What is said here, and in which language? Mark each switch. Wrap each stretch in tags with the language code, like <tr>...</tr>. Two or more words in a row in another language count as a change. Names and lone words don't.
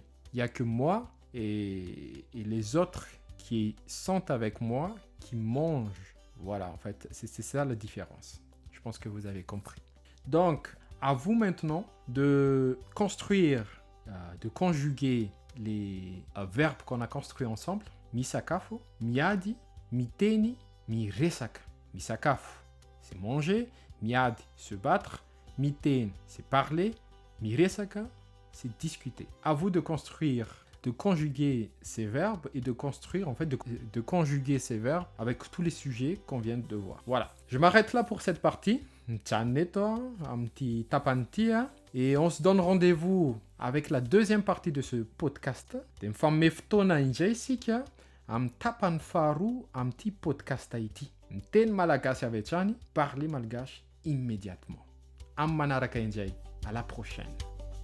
<fr>Il n'y a que moi et les autres qui sont avec moi qui mangent. Voilà, en fait, c'est ça la différence. Je pense que vous avez compris. Donc, à vous maintenant de construire, de conjuguer les verbes qu'on a construits ensemble.</fr> <mg>Misakafu, miadi, miteni, miresaka. Misakafu,</mg> <fr>c'est manger. Miadi, se battre. Miten, c'est parler. Miresaka, c'est discuter. À vous de construire, de conjuguer ces verbes et de construire, en fait, de conjuguer ces verbes avec tous les sujets qu'on vient de voir. Voilà. Je m'arrête là pour cette partie. Un petit tapantia. Et on se donne rendez-vous avec la deuxième partie de ce podcast.</fr> <mg>amin'ny tapany faharoa amin'ity podcast ity. Ny teny malagasy avy hatrany,</mg> <fr>parler malgache immédiatement.</fr> <mg>Amin'ny manaraka indray,</mg> <fr>à la prochaine.</fr>